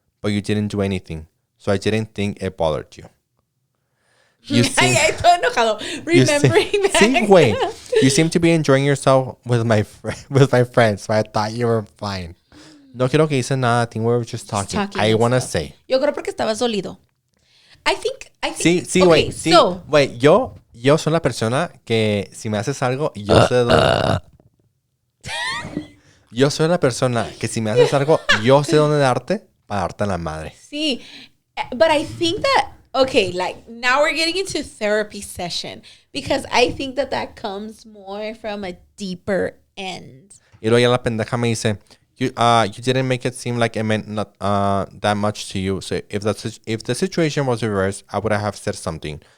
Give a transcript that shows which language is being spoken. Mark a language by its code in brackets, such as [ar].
[en] But you didn't do anything. So I didn't think it bothered you. You seem, [es] todo enojado. [en] Remembering that. [es] Sí, güey. [en] You seem to be enjoying yourself with my friends. So I thought you were fine. [es] No quiero que hice nada. [en] I think we were just talking. I want to say. [es] Yo creo porque estabas dolido. [en] I think. [es] Sí, güey. Sí, güey. Yo soy la persona que si me haces algo, yo sé dónde. Yo soy la persona que si me haces algo, yo sé dónde darte para darte la madre. Sí. [en] But I think that, okay, like now we're getting into therapy session because I think that comes more from a deeper end. [es] Y luego ya la pendeja me dice, [en] you didn't make it seem like it meant not that much to you. So if the situation was reversed, I would have said something.